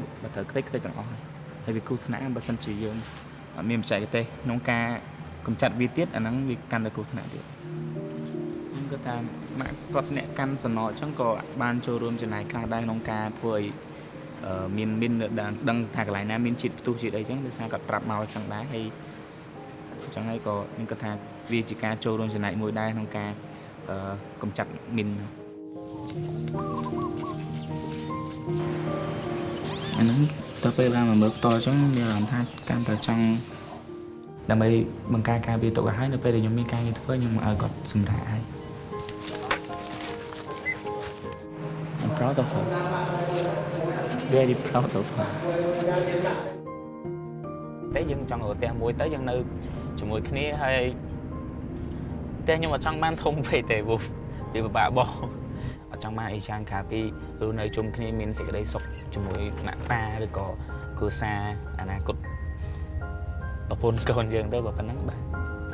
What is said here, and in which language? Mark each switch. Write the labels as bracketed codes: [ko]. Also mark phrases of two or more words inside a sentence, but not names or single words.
[km] បើត្រូវខ្ទេចទាំងអស់ហើយវាគ្រោះថ្នាក់បើសិនជាយើងអត់មានបច្ចេកទេសក្នុងការកម្ចាត់វាទៀតអាហ្នឹងវាកាន់តែគ្រោះថ្នាក់ទៀតខ្ញុំគិតថាម៉ាក់គាត់អ្នកកាន់សំណអញ្ចឹងក៏បានចូលរួមចំណាយខ្លះដែរក្នុងការធ្វើឲ្យមានដឹងថាកន្លែងណាមានជាតិផ្ទុះជាតិអីចឹងដោយសារគាត់ប្រាប់មកអញ្ចឹងដែរហើយអញ្ចឹងហើយក៏ខ្ញុំគិតថាវាជាការចូលរួមចំណែកមួយដែរក្នុងការកម្ចាត់មីន អាហ្នឹងទៅពេលបានមកមើលផ្ទាល់អញ្ចឹងមានអារម្មណ៍ថាកាន់តែចង់ដើម្បីបង្ការការពារទុកឲ្យហើយនៅពេលដែលខ្ញុំមានការងារធ្វើខ្ញុំមកឲ្យគាត់សម្រាប់ឲ្យ [en] I'm proud of her very proud of her [km] តែយើងចង់រកផ្ទះមួយទៅយើងនៅជាមួយគ្នាហើយផ្ទះខ្ញុំអត់ចង់បានធំពេកទេព្រោះវាពិបាកបោះអត់ចង់បានអីច្រើនក្រៅពីរស់នៅជុំគ្នាមានសេចក្តីសុខជាមួយម៉ាក់ប៉ាឬក៏គ្រួសារអនាគតប្រពន្ធកូនយើងទៅបើប៉ុណ្ណឹងបាទ